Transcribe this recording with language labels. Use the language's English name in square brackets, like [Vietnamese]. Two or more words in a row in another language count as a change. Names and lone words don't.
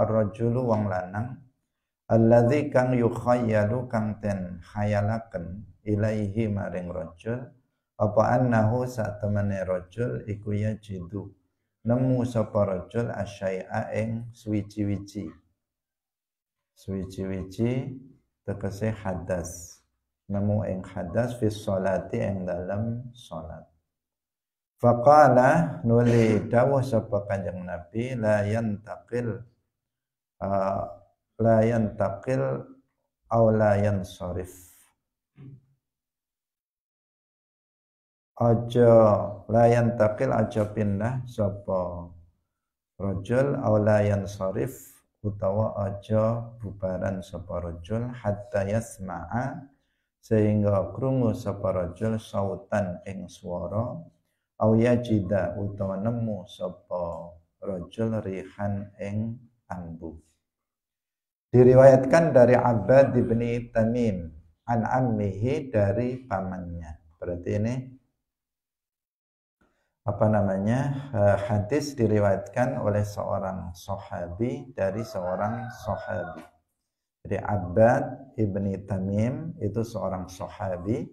[Javanese] rajulu wong lanang alladzi kang yukhayyalu kang ten khayalaken ilaihi maring rajul apa annahu satemene rajul iku yajidu nemu sapa rajul asyai'a ing suwiji-wiji tegese hadas, nemu ing hadas [Arabic] fi sholati [Javanese] ing dalam salat. Faqala nuli dawuh sapa Kanjeng Nabi [Arabic] la yantaqil aw la yansarif. [Javanese] Aja [Arabic] layan takil [Javanese] aja pindah sapa rajul [Arabic] aw layan sarif [Javanese] utawa aja bubaran sapa rajul [Arabic] hatta yasma'a [Javanese] sehingga krungu sapa rajul sautan ing swara [Arabic] aw yajida [Javanese] utawa nemu sapa rajul rihan ing ambu. [Indonesian] Diriwayatkan dari Abbad bin Tamim [Arabic] an ammihi, [Indonesian] dari pamannya. Berarti ini hadis diriwayatkan oleh seorang sahabi dari seorang sahabi. Jadi Abbad ibni Tamim itu seorang sahabi.